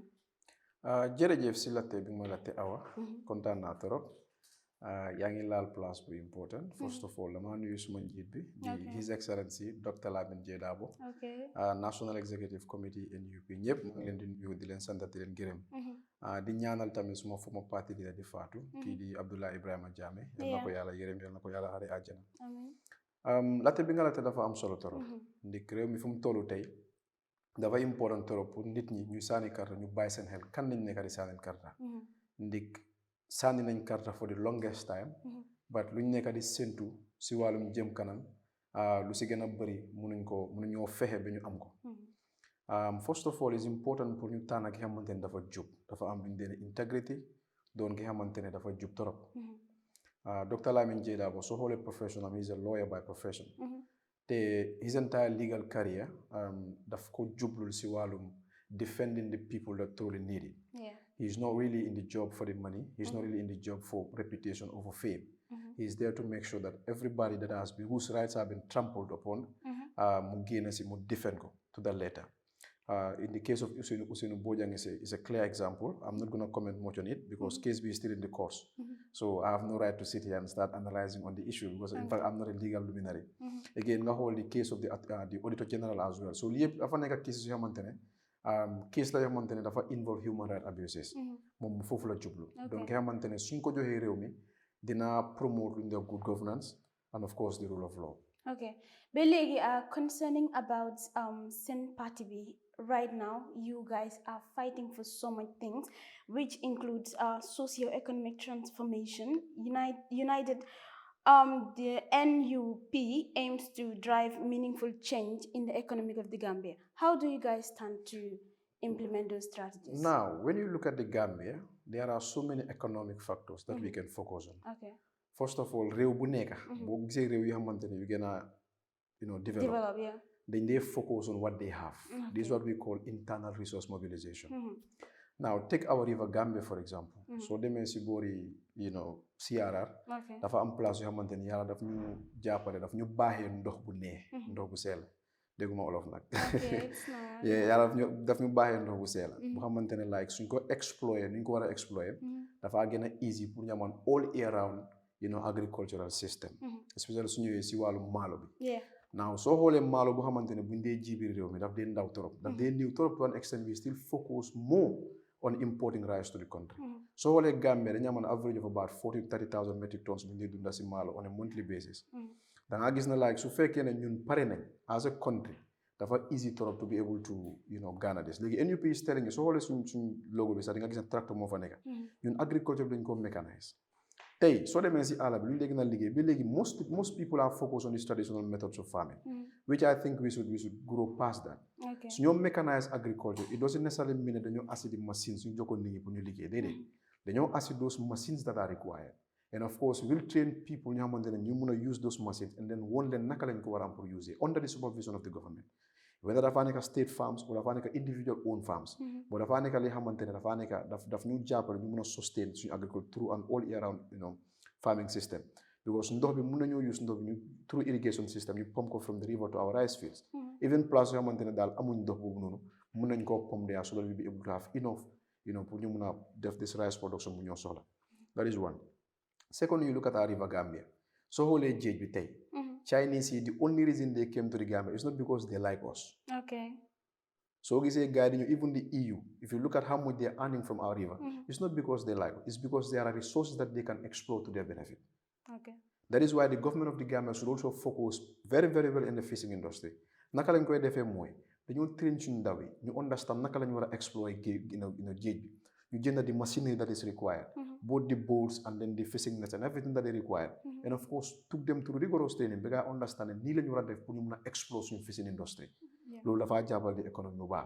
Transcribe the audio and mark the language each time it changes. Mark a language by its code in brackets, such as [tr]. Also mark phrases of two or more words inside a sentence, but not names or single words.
[wo] jërëjëf si latte bi ma latte Awa. kontaan naa trop yaa ngi laal place bu important. [en] first of all [wo] dama nuyu suma njiit bi. di [en] His Excellency [wo] Dr Lamine J Darboe. [en] National Executive Committee [wo] NUP ñëpp maa ngi leen di nuyu di leen sant di leen gërëm. di ñaanal tamit suma former parti leader di faatu. kii di Abdoulaye Ibrahima Jammeh. yal na ko yàlla yërëm yal na ko yàlla xare àjjana. latte bi nga latte dafa am solo trop. ndik réew mi fu mu tollu tey. dafa important trop pour nit ñi ñu sànni karta ñu bàyyi seen xel kan nañ nekk di sànni karta. ndik sànni nañ karta [en] for the longest time. [wo] but luñ nekk di séntu si wàllum jëm kanam lu si gën a bëri mënuñoo fexe ba ñu am ko. [en] first of all is important [wo] pour ñu tànn ki xamante ne dafa jub dafa am luñ dee integrity doon ki xamante ne dafa jub trop. [en] Dr Lamine J Darboe [wo] soo xoolee [en] professional he is a lawyer by profession. te his entire legal career [wo] daf ko jublul si wàllum [en] defending the people that truly need it. He is not really in the job for the money. He is not really in the job for reputation or for fame. He is there to make sure that everybody that has been whose rights have been trampled upon [wo] mu génn si mu [en] defend ko to the letter. In the case of Ousainou Bojang is a clear example. I'm not going to comment much on it because case B is still in the course. So I have no right to sit here and start analyzing on the issue because in fact I'm not a legal luminary. Again, nga hold the case of the Auditor General as well. [wo] So lii dafa nekk cases yoo xamante ne case la yoo xamante ne dafa [en] involve human right abuses. [wo] moom foofu la jublu. donc nga xamante ne suñ ko joxee réew mi dina promote lu ñu [en] good governance and of course the rule of law. Okay, but léegi concerning about [wo] seen parti bi [en] right now you guys are fighting for so much things which includes socio-economic transformation. United the NUP aims to drive meaningful change in the economy of the Gambia. How do you guys stand to implement those strategies? Now, when you look at the Gambia, there are so many economic factors that we can focus on. Okay. First of all, [wo] réew bu nekk boo gisee réew yi xamante ne yu gën a develop [en] then they focus on what they have. This is what we call internal resource mobilization. Now take our river Gambia for example. [wo] So demee si boori CRR dafa am place yoo xamante ne yàlla daf ñu jàppale daf ñu baaxee ndox bu nee ndox bu sell dégguma olof nag yàlla daf ñu baaxee ndox bu sell bu xamante ne like suñ ko exploiter nuñ ko war a exploiter dafa gën a easy pour ñu amoon [en] all year round agricultural system [wo] especially su ñëwee si wàllu maalo bi. Now soo xoolee maalo bu xamante ne buñ dee ji biir réew mi daf dee ndaw trop daf dee niw trop [en] to an extent we still focus more on importing rice to the country. [wo] soo xoolee Gambia dañu amoon [en] average of about [wo] 40,000-30,000 [en] metric tons [wo] bu ñu dee dunda si maalo [en] on a monthly basis. [wo] da ngaa gis na like su fekkee ne ñun pare nañ [en] as a country [wo] dafa easy trop [en] to be able to garner this. [wo] Léegi [en] NUP is telling you [wo] soo xoolee suñ logo bi sax di nga gis ne tracteur moo fa nekk ñun agriculture bi dañ ko mécanize. tey soo demee si àll bi lu ñu dee gën a liggéey ba léegi [en] most people are focused on these traditional methods of farming which I think we should grow past that. [wo] su ñoo mécanize agriculture [en] it doesn't necessarily mean [wo] dañoo assi di machines suñu jokkoon nit ñi pour ñu liggéey déedéet dañoo assi [en] those machines that are required and of course we'll train people [wo] ñoo xamante ne ñu mun [en] a use those machines and then [wo] won leen naka lañ ko war a am pour use [en] under the supervision of the government [wo] whether dafaa nekk [en] state farms [wo] or dafaa nekk [en] individual owned farms [wo] but dafaa nekk li xamante ne dafaa nekk daf ñu jàppale ñu mun a sustain suñu agriculture [en] through an all year round farming system [wo] because ndox bi mun nañoo use ndox bi ñu [en] through irrigation system [wo] ñu pump ko [en] from the river to our rice fields [wo] even place yoo xamante ne daal amuñ ndox boobu noonu mun nañ koo pump there [en] so that we be able to have enough [wo] pour ñu mun a def [en] this rice production [wo] bu ñoo soxla [en] that is one. Second, you look at our river Gambia. [wo] So xoolee géej bi tey [en] Chinese yi the only reason they came to the Gambia is not because they like us. Okay. [wo] So gisee gars yi [en] even the EU if you look at how much they are earning from our river it's not because they like us it's because there are resources that they can explore to their benefit. Okay. That is why the government of the Gambia should also focus very very well in the fishing industry. [wo] Naka lañ koy defee mooy dañoo train suñu ndaw yi ñu understand naka lañ war a explorer géej bi ñu jënd [en] the machinery that is required both the boats and then the fishing nets and everything that they require and of course took them through rigorous training [wo] ba nga understand nii la ñu war a def pour ñu mun a explore suñu [en] fishing industry [wo] loolu dafaa jàppal di économie bu baax